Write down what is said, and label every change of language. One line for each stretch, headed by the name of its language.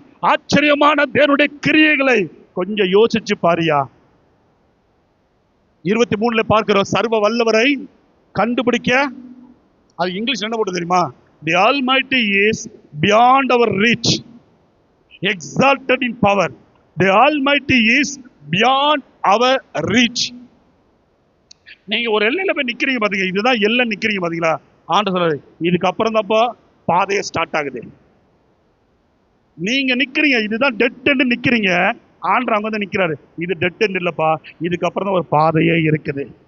Tamil: ஆச்சரியமான தேவனுடைய கிரியைகளை கொஞ்சம் யோசிச்சு பாரியா. 23 பார்க்கிறோம், சர்வ வல்லவரை கண்டுபிடிக்க, அது இங்கிலீஷ் என்ன போட்டு தெரியுமா?
English: The Almighty is beyond our reach, exalted in power. The Almighty is beyond our reach.
Tamil: நீங்க ஒரு எல்லையில போய் நிக்கிறீங்க பாத்தீங்க, இதுதான் எல்லை நிக்கிறீங்க பாத்தீங்களா? ஆண்டு சொல்றாரு, இதுக்கு அப்புறம் தான்ப்பா பாதையை ஸ்டார்ட் ஆகுது. நீங்க நிக்கிறீங்க, இதுதான் டெட் எண்ட் நிக்கிறீங்க. ஆண்டு அங்க வந்து நிக்கிறாரு, இது டெட் எண்ட் இல்லப்பா, இதுக்கப்புறம் தான் ஒரு பாதையே இருக்குது.